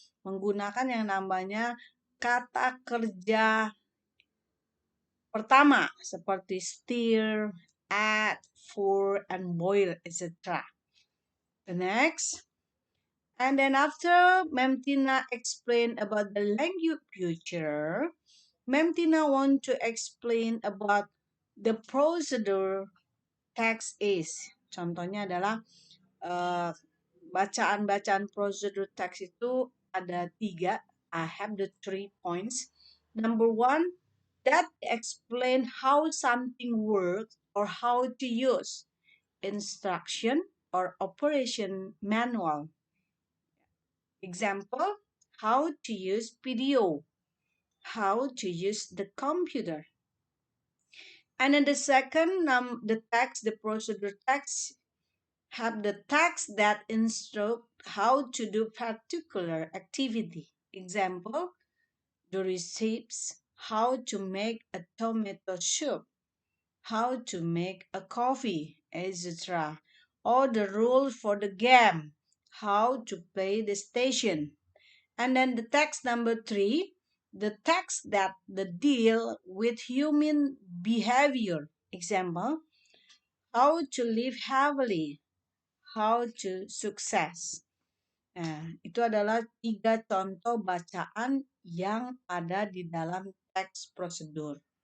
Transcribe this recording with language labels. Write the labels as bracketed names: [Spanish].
[Indonesian] Menggunakan yang namanya kata kerja pertama seperti [English] stir, add, pour, and boil, etc. The next, and then after Ma'am Tina explain about the language future, Ma'am Tina want to explain about the procedure text is. [Indonesian] Contohnya adalah bacaan-bacaan procedure text itu ada 3. [English] I have the 3 points. Number one, that explain how something works or how to use instruction or operation manual. Example, how to use video, how to use the computer. And then the second, the procedure text have the text that instruct how to do particular activity. Example, the recipes, how to make a tomato soup, how to make a coffee, etc. Or the rules for the game, how to play the station. And then the text number 3, the text that the deal with human behavior. Example, how to live happily, how to success. [Indonesian] Nah, itu adalah 3 contoh bacaan yang ada di dalam teks prosedur.